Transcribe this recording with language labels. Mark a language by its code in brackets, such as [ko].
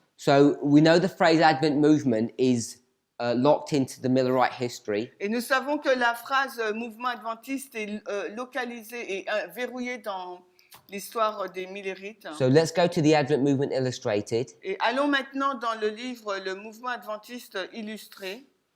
[en] So we know the phrase Advent movement is locked into the Millerite history. [fr] Et nous savons que la phrase mouvement adventiste est localisée et verrouillée dans l'histoire des Millerites. [en] So let's go to the Advent Movement Illustrated. [fr] Et allons maintenant dans le livre Le mouvement adventiste illustré.